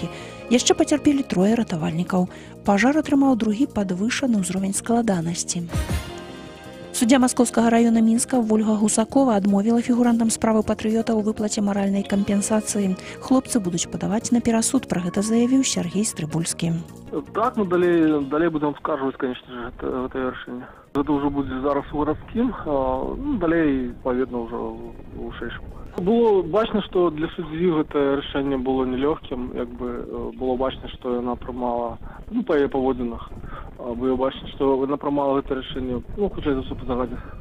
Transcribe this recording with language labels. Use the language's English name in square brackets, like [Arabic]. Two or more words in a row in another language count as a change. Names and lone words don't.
[Belarusian] Яшчэ пацярпелі 3 ратавальнікаў. Пажар атрымаў другі падвышаны ўзровень складанасці. Суддзя Маскоўскага раёна Мінска Вольга Гусакова адмовіла фігурантам справы патрыёта ў выплаце маральнай кампенсацыі. Хлопцы будуць падаваць на перасуд, пра гэта заявіў Сергей Стрыбульскі. [Russian] Так, мы далей будем скарживать, конечно же, это решение. Это уже будет зараз городским, далей, поведно, уже у вышэйшым. Было бачно, что для суддзі это решение было нелегким, было бачно, что она прымала, [Belarusian] по яе паводзінах, [Russian] было бачно, что она прымала это решение, [Belarusian] хутчэй за ўсё па загадзе.